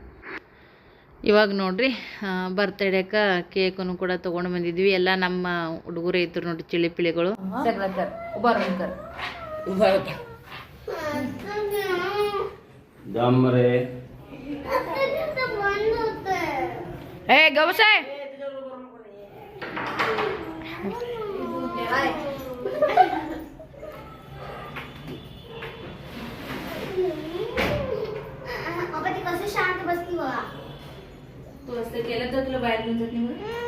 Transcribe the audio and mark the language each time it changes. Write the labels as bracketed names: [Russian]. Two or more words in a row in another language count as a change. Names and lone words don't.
[Kannada] ಇವಾಗ ನೋಡಿರಿ, ಬರ್ತಡೇಕ್ಕೆ ಕೇಕನ್ನು ಕೂಡ ತೊಗೊಂಡು ಬಂದಿದ್ವಿ. ಎಲ್ಲ ನಮ್ಮ ಹುಡುಗರು ಇದ್ರು ನೋಡಿ, ಚಿಳಿಪಿಳಿಗಳು. [Marathi] ಏ ಗೌಸೆ शांत बसती बघा. तू असं केलं तर तुला बाहेर घेऊन जात नाही.